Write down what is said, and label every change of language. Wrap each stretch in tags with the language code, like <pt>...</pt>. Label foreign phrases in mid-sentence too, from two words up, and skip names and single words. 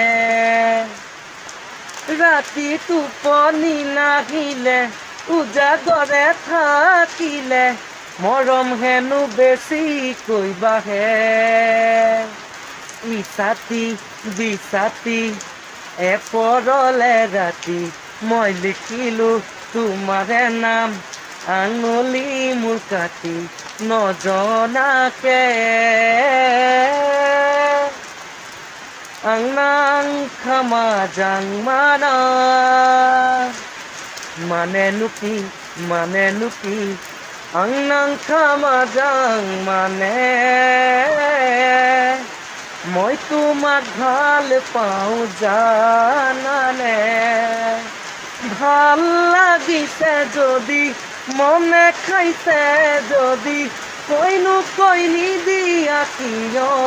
<as>ৰাতি টোপনি নাহিলে উজাগৰে থাকিলে মৰম হেনো বেছিকৈ বাঢ়ে। ইছাতি বিচাতি এপৰলে ৰাতি মই লিখিলো তোমাৰে নাম আঙুলি মোৰ কাটি নজনাকে।</as> <mjw>Ang nang kamajang mana manenuki ang nang kamajang mane</mjw> <as>মই তোমাক ভাল পাওঁ জানানে। ভাল লাগিছে যদি মনে খাইছে যদি কৈনো কৈ নিদিয়া কিয়।</as>